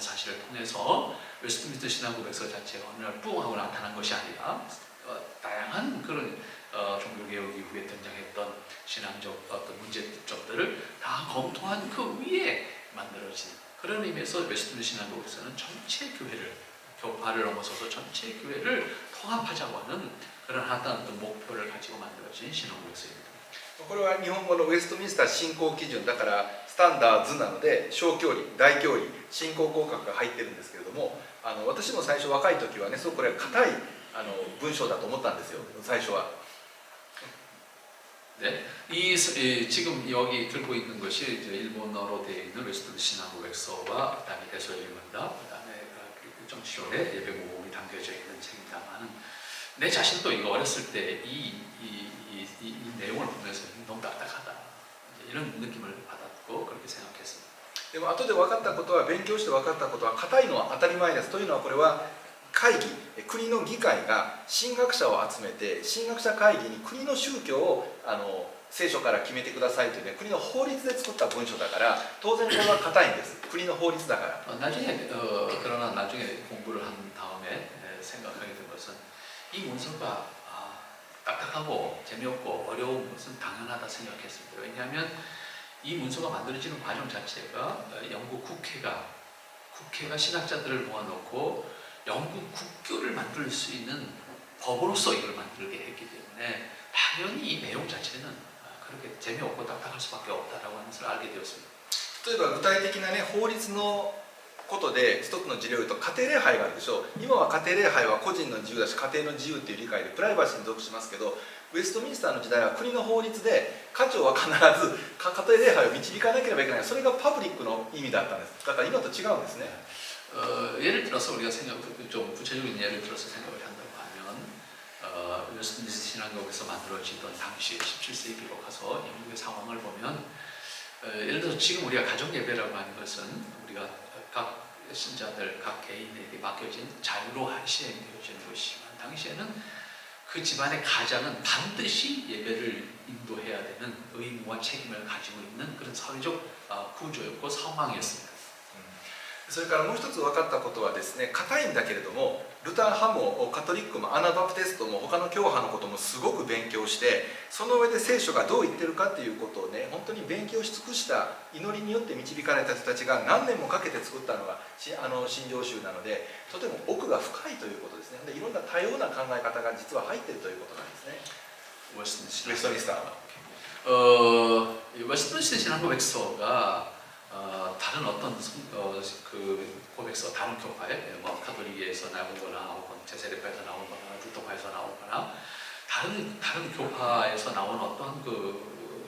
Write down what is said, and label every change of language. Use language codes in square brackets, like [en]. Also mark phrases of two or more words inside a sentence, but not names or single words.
[ko] 사실을 통해서 웨스트민스터 신앙고백서 자체가 어느 날 뿡 하고 나타난 것이 아니라 다양한 그런 종교개혁 이후에 등장했던 신앙적 어떤 문제점들을 다 검토한 그 위에 만들어진 그런 의미에서 웨스트민스터 신앙고백서는 전체 교회를, 교파를 넘어서서 전체 교회를 통합하자고 하는 그런 어떤 목표를 가지고 만들어진 신앙고백서입니다. [ja] これは日本語のウェストミンスター信仰基準だからスタンダーズなので、小教理、大教理、信仰広角が入ってるんですけれども、私も最初若い時はね、すごくこれ硬い文章だと思ったんですよ、最初は。 [ko] 네, 지금 여기 들고 있는 것이 일본어로 되어 있는 웨스턴 신앙고백서와 그다음에 대소일문답, 그다음에 정치원의 예배 모음이 담겨져 있는 책입니다만, 내 자신도 이거 어렸을 때 이 내용을 보면서 너무 딱딱하다 이런 느낌을 받았고 그렇게 생각했습니다. [ja] でも後で分かったことは、勉強して分かったことは硬いのは当たり前です。というのは、これは会議、国の議会が神学者を集めて、神学者会議に国の宗教を聖書から決めてくださいというね、国の法律で作った文書だから、当然これは硬いんです。国の法律だから。 [ko] 그러나 나중에 공부를 한 다음에 생각하게 된 것은 이 문서가 딱딱하고 재미없고 어려운 것은 당연하다 생각했습니다. 왜냐하면 이 문서가 만들어지는 과정 자체가 영국 국회가 신학자들을 모아놓고 영국 국교를 만들 수 있는 법으로서 이걸 만들게 했기 때문에 당연히 이 내용 자체는 그렇게 재미없고 딱딱할 수밖에 없다라고 하는 것을 알게 되었습니다. [ja] 例えば具体的なね、法律のことで一つの事例を言うと、家庭礼拝があるでしょう。今は家庭礼拝は個人の自由だし、家庭の自由っていう理解でプライバシーに属しますけど、ウェストミンスターの時代は国の法律で家長は必ず家庭礼拝を導かなければいけない、それがパブリックの意味だったんです。だから今と違うんですね。 [ko] 예를 들어서 우리가 좀 구체적인 예를 들어서 생각을 한다고 하면 웨스트민스터 신앙국에서 만들어지던 당시 17세기로 가서 영국의 상황을 보면 예를 들어서 지금 우리가 가정 예배라고 하는 것은 우리가 각 신자들, 각 개인에게 맡겨진 자유로 시행되어지는 것이지만, 당시에는 그 집안의 가장은 반드시 예배를 인도해야 되는 의무와 책임을 가지고 있는 그런 사회적 구조였고 상황이었습니다. [ja] それからもう一つ分かったことはですね、硬いんだけれども、ルター派もカトリックもアナバプテストも他の教派のこともすごく勉強して、その上で聖書がどう言ってるかっていうことをね、本当に勉強し尽くした祈りによって導かれた人たちが何年もかけて作ったのが信条集なので、とても奥が深いということですね。で、いろんな多様な考え方が実は入っているということなんですね。ウェストミンスターは。 [ko] 웨스트민스터 신앙고백서가 다른 어떤 그 고백서, 다른 교파에 뭐 가톨릭에서 나오거나 혹은 제세대파에서 나오거나 루터파에서 나오거나 다른 교파에서 나온 어떤 그